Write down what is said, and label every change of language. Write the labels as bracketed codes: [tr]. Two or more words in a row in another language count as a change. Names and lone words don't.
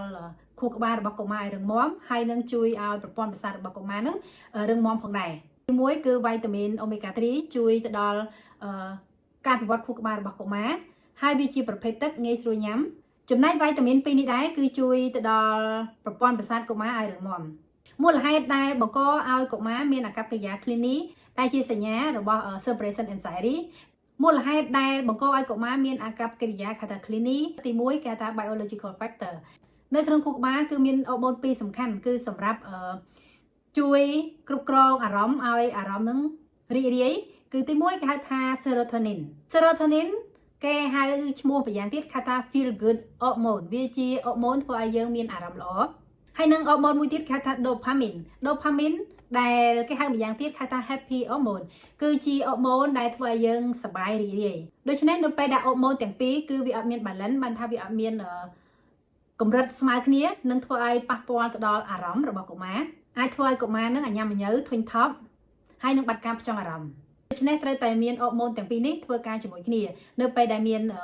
[km] ខួរក្បាលរបស់កុមារឲ្យរឹងមាំហើយនឹងជួយឲ្យប្រព័ន្ធប្រសាទរបស់កុមារនឹងរឹងមាំផងដែរទីមួយគឺវីតាមីនអូមេហ្គា3ជួយទៅដល់ ការវិវត្តខួរក្បាលរបស់កុមារហើយវាជាប្រភេទទឹកងាយស្រួលញ៉ាំចំណែកវីតាមីន2នេះដែរគឺជួយទៅដល់ ប្រព័ន្ធប្រសាទកុមារឲ្យរឹងមាំមូលហេតុដែលបង្កឲ្យកុមារមានអាកប្បកិរិយា clingy ដែលជាសញ្ញារបស់ [en] separation anxiety [km] មូលហេតុដែលបង្កឲ្យកុមារមានអាកប្បកិរិយាគេថា clingy ទី1គេថា [en] biological factor [km] នៅក្នុងខួរក្បាលគឺមានអរម៉ូន2សំខាន់គឺសម្រាប់ជួយគ្រប់គ្រងអារម្មណ៍ឲ្យអារម្មណ៍នឹងរីករាយគឺទី1គេហៅថា serotonin គេហៅឈ្មោះម្យ៉ាងទៀតគេថា [en] feel good hormone [km] វាជាអរម៉ូនធ្វើឲ្យយើងមានអារម្មណ៍ល្អហើយនឹងអរម៉ូនមួយទៀតគេហៅថា dopamine ដែលគេហៅម្យ៉ាងទៀតគេហៅថា [en] happy hormone [km] គឺជាអរម៉ូនដែលធ្វើឲ្យយើងសប្បាយរីករាយដូច្នេះនៅពេលដែលអរម៉ូនទាំងពីរគឺវាអត់មាន balance បានថាវាអត់មានកម្រិតស្មើគ្នានឹងធ្វើឲ្យប៉ះពាល់ទៅដល់អារម្មណ៍របស់កុមារអាចធ្វើឲ្យកុមារនឹងអញាំញញើធុញថប់ហើយនឹងបាត់ការផ្ចង់អារម្មណ៍ដូច្នេះត្រូវតែមានអរម៉ូនទាំងពីរនេះធ្វើការជាមួយគ្នានៅពេលដែលមាន